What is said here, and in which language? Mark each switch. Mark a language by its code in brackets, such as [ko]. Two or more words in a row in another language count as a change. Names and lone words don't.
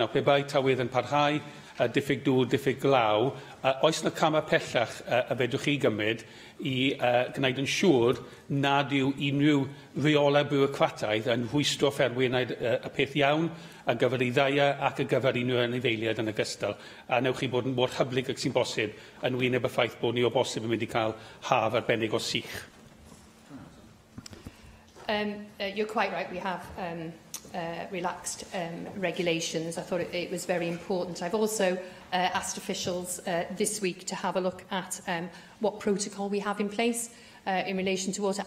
[cy] Nawr, pe bai tywydd yn parhau, diffyg dŵr, diffyg glaw, oes yna camau pellach y fedrwch chi gymryd i gwneud yn siŵr nad yw unrhyw reolau bwrocrataidd yn rhwystro ffermwyr wneud y peth iawn ar gyfer ei ddau ac ar gyfer unrhyw anifeiliaid yn ogystal. A newch chi bod yn mor hyblyg ac sy'n bosib yn wyneb y ffaith bod ni o bosib yn mynd i cael haf arbennig o sych. [en] You're quite right, we have relaxed regulations. I thought it was very important. I've also asked officials this week to have a look at what protocol we have in place in relation to water.